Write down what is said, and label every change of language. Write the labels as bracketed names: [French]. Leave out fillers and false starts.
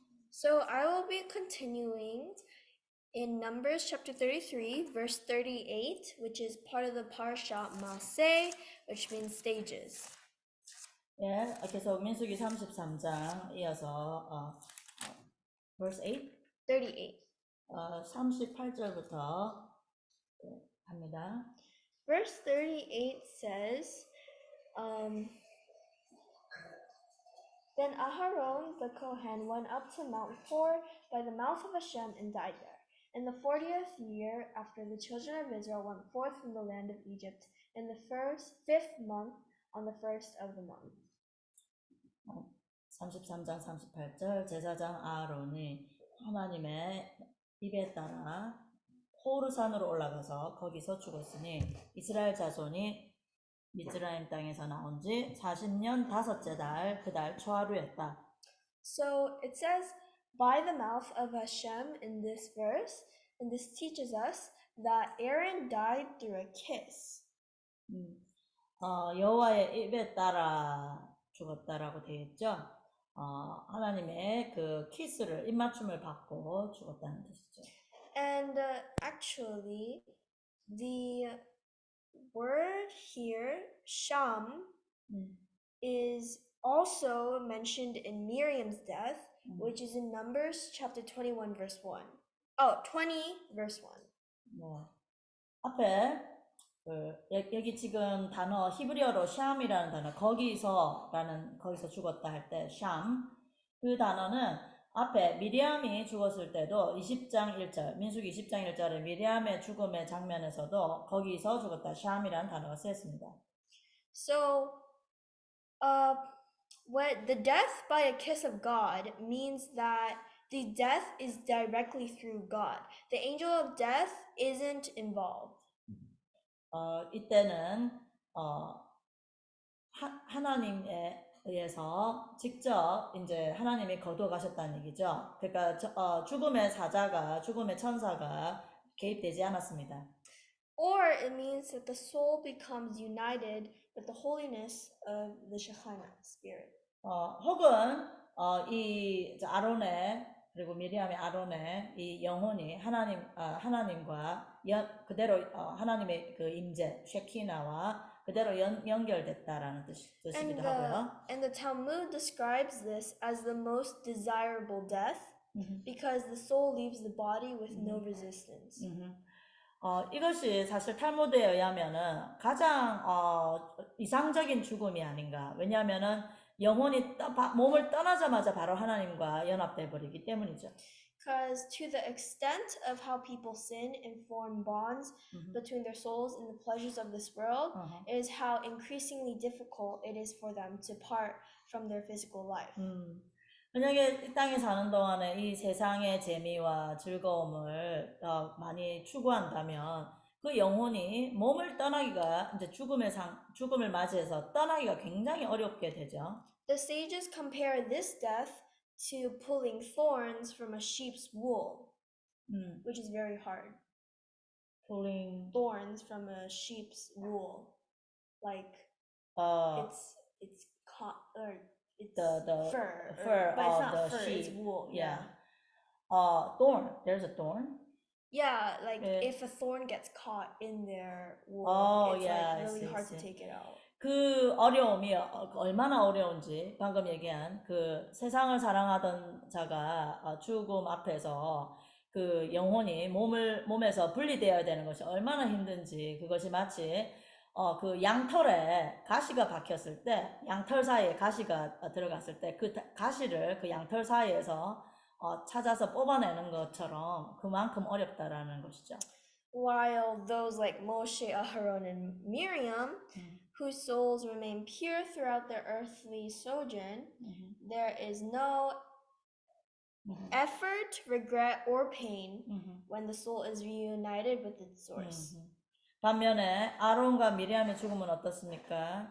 [English] So I will be continuing in Numbers chapter 33, verse 38, which is part of the parasha Maseh, which means stages. [Korean] 예, 계속 민수기 33장 이어서 [English] verse 8, [Korean] 38. 38절부터 합니다. [English] Verse 38 says, Then Aharon the Kohen went up to Mount Hor by the mouth of Hashem and died there. In the 40th year after the children of Israel went forth from the land of Egypt, in the fifth month, on the first of the month. [Korean] 33장 38절 제사장 아론이 하나님의 입에 따라 호르산으로 올라가서 거기서 죽었으니 이스라엘 자손이 미즈라임 땅에서 나온 지 40년 다섯째 달 그 달 초하루였다. [English] So it says by the mouth of Hashem in this verse, and this teaches us that Aaron died through a kiss. [Korean] 여호와의 입에 따라 죽었다라고 되어 있죠. 하나님의 그 키스를 입맞춤을 받고 죽었다는 뜻이죠. [English] And actually, the word here, sham, is also mentioned in Miriam's death, which is in Numbers chapter 21, verse 1. Oh, 20, verse 1. [Korean] 네. 앞에 여기 지금 단어 히브리어로 샴이라는 단어 거기서 죽었다 할 때 샴, 그 단어는 앞에 미리암이 죽었을 때도 20장 1절 민수기 20장 1절에 미리암의 죽음의 장면에서도 거기서 죽었다 샴이라는 단어가 쓰였습니다. [English] So when the death by a kiss of God means that the death is directly through God. The angel of death isn't involved. [Korean] 이때는 하나님에 의해서 직접 이제 하나님이 거두어 가셨다는 얘기죠. 그러니까 죽음의 사자가 죽음의 천사가 개입되지 않았습니다. [English] Or it means that the soul becomes united with the holiness of the Shekinah spirit. [Korean] 혹은 이 아론의 그리고 미리암의 아론의 이 영혼이 하나님과 그대로 하나님의 그 임재 쉐키나와 그대로 연결됐다라는 뜻이기도 하고요. [English] And the Talmud describes this as the most desirable death because the soul leaves the body with no resistance. [Korean] 이것이 사실 탈무드에 의하면은 가장 이상적인 죽음이 아닌가. 왜냐하면은 영혼이 몸을 떠나자마자 바로 하나님과 연합돼 버리기 때문이죠. [English] Because to the extent of how people sin and form bonds between their souls and the pleasures of this world is how increasingly difficult it is for them to part from their physical life. [Korean] 만약에 이 땅에 사는 동안에 이 세상의 재미와 즐거움을 많이 추구한다면 그 영혼이 몸을 떠나기가 이제 죽음을 맞이해서 떠나기가 굉장히 어렵게 되죠. [English] The sages compare this death to pulling thorns from a sheep's wool, which is very hard. Pulling thorns from a sheep's wool, like it's caught or it's the fur, but it's not fur, sheep. it's wool. Yeah. Thorn. There's a thorn. Yeah, like if a thorn gets caught in their wool, it's like really hard to take it out. [Korean] 그 어려움이 얼마나 어려운지 방금 얘기한 그 세상을 사랑하던 자가 죽음 앞에서 그 영혼이 몸에서 분리되어야 되는 것이 얼마나 힘든지 그것이 마치 그 양털에 가시가 박혔을 때 양털 사이에 가시가 들어갔을 때 그 가시를 그 양털 사이에서 찾아서 뽑아내는 것처럼 그만큼 어렵다라는 것이죠. [English] While those like Moshe, Aharon, and Miriam, whose souls remain pure throughout their earthly sojourn, there is no effort, regret, or pain when the soul is reunited with its source. [Korean] 반면에 아론과 미리암의 죽음은 어떻습니까?